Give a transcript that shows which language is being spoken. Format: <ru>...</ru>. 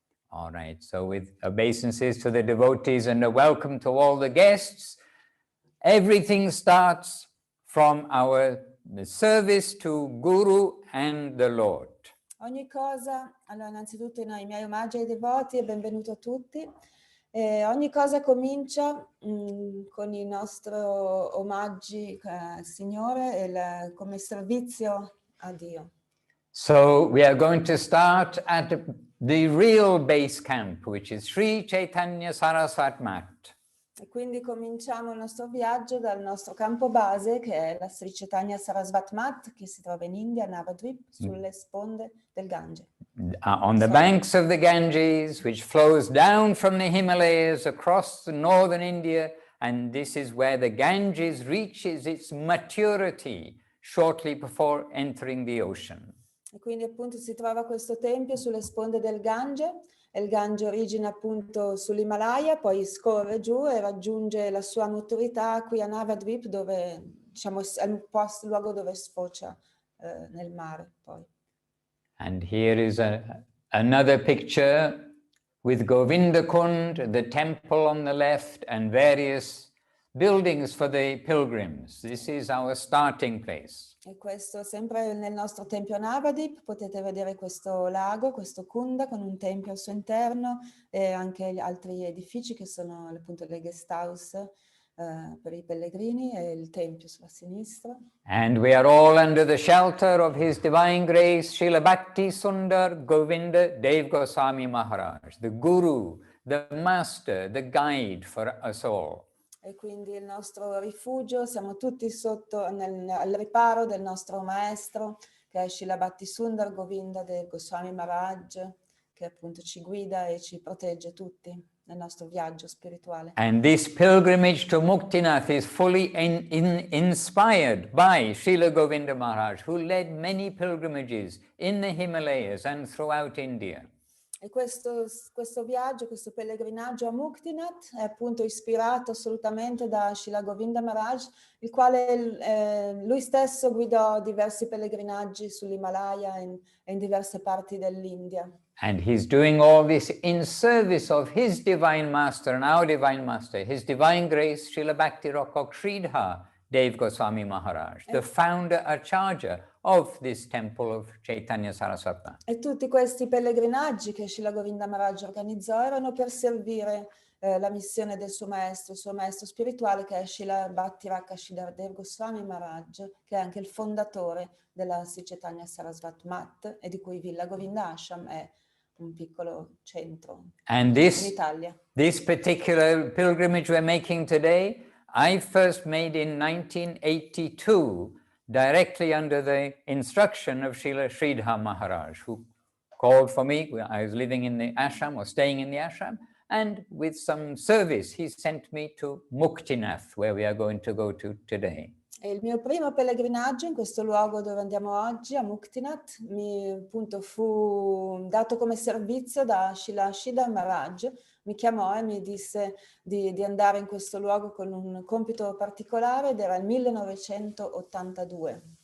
<en>All right, so with obeisances to the devotees and a welcome to all the guests, everything starts from our service to Guru and the Lord.</en> <it>Ogni cosa, allora innanzitutto i miei omaggi ai devoti e benvenuto a tutti. Ogni cosa comincia con i nostri omaggi al Signore come servizio a Dio.</it> <en>So we are going to start at the real base camp, which is Sri Chaitanya Saraswat Math.</en> <it>E quindi cominciamo il nostro viaggio dal nostro campo base, che è la Sri Chaitanya Saraswat Math, che si trova in India, a Navadvip, sulle sponde del Gange.</it> <en>On the banks of the Ganges, which flows down from the Himalayas across the northern India, and this is where the Ganges reaches its maturity shortly before entering the ocean.</en> <it>E quindi appunto si trova questo tempio sulle sponde del Gange, e il Gange origina appunto sull'Himalaya, poi scorre giù e raggiunge la sua maturità qui a Navadvip, dove diciamo è il luogo dove sfocia nel mare poi.</it> <en>And here is another picture with Govinda Kund, the temple on the left, and various buildings for the pilgrims. This is our starting place.</en> <it>E questo sempre nel nostro tempio Navadvip, potete vedere questo lago, questo Kunda con un tempio al suo interno e anche gli altri edifici che sono appunto le guest house per i pellegrini e il tempio sulla sinistra.</it> <en>And we are all under the shelter of His Divine Grace, Srila Bhakti Sundar Govinda Dev Goswami Maharaj, the Guru, the Master, the Guide for us all.</en> <it>E quindi il nostro rifugio, siamo tutti sotto al riparo del nostro Maestro, che è Srila Bhakti Sundar Govinda Dev Goswami Maharaj, che appunto ci guida e ci protegge tutti nel nostro viaggio spirituale.</it> <en>And this pilgrimage to Muktinath is fully inspired by Srila Govinda Maharaj, who led many pilgrimages in the Himalayas and throughout India.</en> <it>E questo viaggio, questo pellegrinaggio a Muktinath è appunto ispirato assolutamente da Srila Govinda Maharaj, il quale lui stesso guidò diversi pellegrinaggi sull'Himalaya e in diverse parti dell'India.</it> <en>And he's doing all this in service of his Divine Master and our Divine Master, His Divine Grace, Srila Bhakti Rakok Sridhar Dev Goswami Maharaj, the founder, acharya of this temple of Chaitanya Saraswat Math.</en> <it>E tutti questi pellegrinaggi che Srila Govinda Maharaj organizzò erano per servire la missione del suo maestro, il suo maestro spirituale, che è Srila Bhakti Rakok Dev Goswami Maharaj, che è anche il fondatore della Sri Chaitanya Saraswat Math e di cui Villa Govinda Ashram è un piccolo centro</it> <en>And</en> <it>in Italia.</it> <en>this particular pilgrimage we're making today, I first made in 1982, directly under the instruction of Srila Sridhar Maharaj, who called for me. I was living in the ashram or staying in the ashram, and with some service, he sent me to Muktinath, where we are going to go to today.</en> <it>E il mio primo pellegrinaggio in questo luogo dove andiamo oggi, a Muktinath, appunto fu dato come servizio da Srila Sridhar Maharaj. Mi chiamò e mi disse di andare in questo luogo con un compito particolare, ed era il 1982.</it>